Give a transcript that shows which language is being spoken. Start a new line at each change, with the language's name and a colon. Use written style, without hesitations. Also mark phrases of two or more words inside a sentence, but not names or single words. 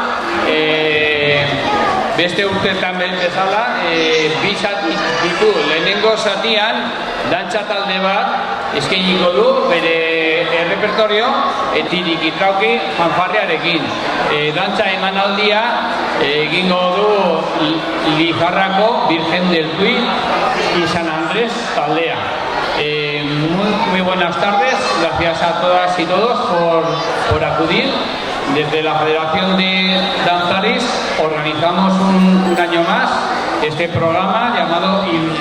Basque: Beste urteetan bezala, bi zati ditu. Lehenengo zatian, dantza talde bat eskainiko du bere errepertorio etirik itrauki fanfarriarekin. Dantza emanaldia egingo du Lijarrako Virgen del Puy y San Andrés taldea.
Spanish: Muy buenas tardes, gracias a todas y todos por acudir. Desde la Federación de Danzaris organizamos un año más este programa llamado Iruña.